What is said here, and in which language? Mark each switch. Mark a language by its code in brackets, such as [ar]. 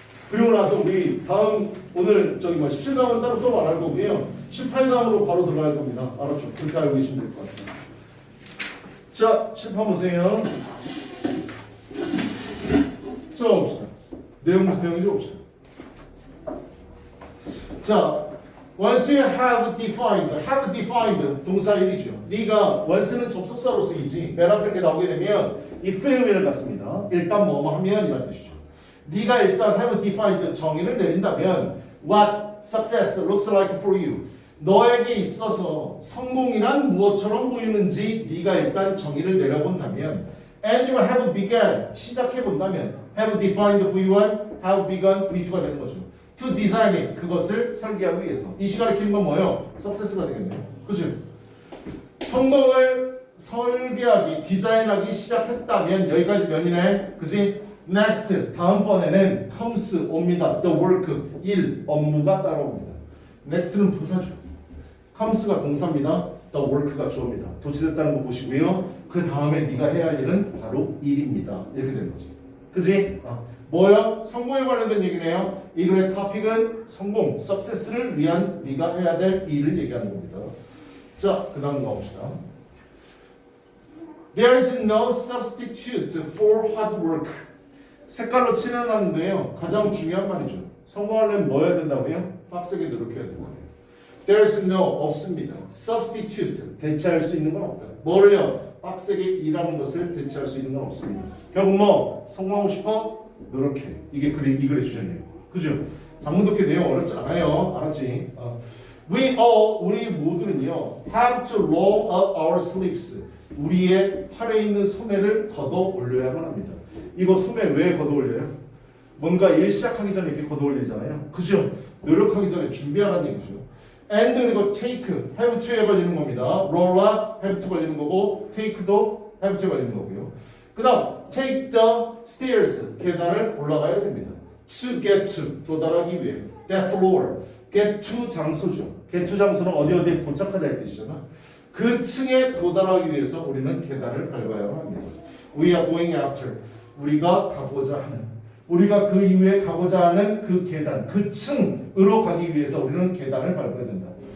[ko] 그리고 나서 우리 다음 오늘 17강은 따로 수업 안 할 거고요. 18강으로 바로 들어갈 겁니다. 알았죠? 그렇게 알고 계시면 될 것 같아요. 자, 칠판 보세요. 자, 봅시다. 내용 무슨 내용인지 봅시다. [en] 자, once you have defined [ko] 동사 1이죠. 네가 once는 접속사로 쓰이지. 맨 앞에 이렇게 나오게 되면 if 의미를 갖습니다. 일단 뭐뭐 하면 이란 뜻이죠. 네가 일단 [en] have defined [ko] 정의를 내린다면 [en] what success looks like for you. [ko] 너에게 있어서 성공이란 무엇처럼 보이는지 네가 일단 정의를 내려본다면 [en] and you have begun [ko] 시작해본다면 have defined V1, have begun V2가 되는 거죠. [en] to design it [ko] 그것을 설계하기 위해서 이 시간에 킨 건 뭐예요? success가 되겠네요. 그죠? 성공을 설계하기, 디자인하기 시작했다면 여기까지 면이네. 그지? next 다음번에는 comes 옵니다. [en] the work [ko] 일 업무가 따라옵니다. next는 부사죠. comes가 동사입니다. the work가 주어입니다. 도치됐다는 거 보시고요. 그 다음에 네가 해야 할 일은 바로 일입니다. 이렇게 되는 거지. 그지? 뭐요? 성공에 관련된 얘기네요. 이 글의 토픽은 성공, success를 위한 네가 해야 될 일을 얘기하는 겁니다. 자, 그 다음 가봅시다. [en] There is no substitute for hard work. [ko] 색깔로 칠해놨는데요. 가장 중요한 말이죠. 성공하려면 뭐 해야 된다고요? 빡세게 노력해야 된다고요. [en] There is no [ko] 없습니다. Substitute 대체할 수 있는 건 없다. 뭐를요? 빡세게 일하는 것을 대체할 수 있는 건 없습니다. 결국 뭐 성공하고 싶어? 노력해. 이게 이 글의 주제네요. 그죠? 장문독해 내용 어렵지 않아요. 알았지? 우리 모두는요 [en] have to roll up our sleeves. [ko] 우리의 팔에 있는 소매를 걷어 올려야만 합니다. 이거 소매 왜 걷어 올려요? 뭔가 일 시작하기 전에 이렇게 걷어 올리잖아요. 그죠? 노력하기 전에 준비하라는 얘기죠. and 그리고 take, [en] have to [ko] 에 걸리는 겁니다. roll up, have to 걸리는 거고 take도 have to 걸리는 거고요. 그 다음 [en] take the stairs, [ko] 계단을 올라가야 됩니다. [en] to get to, [ko] 도달하기 위해. [en] that floor, get to 장소죠. get to [ko] 장소는 어디에 도착하다 할 뜻이잖아. 그 층에 도달하기 위해서 우리는 계단을 밟아야만 합니다. [en] We are going after, [ko] 우리가 가고자 하는, 우리가 그 이후에 가고자 하는 그 계단, 그 층으로 가기 위해서 우리는 계단을 밟아야 된다.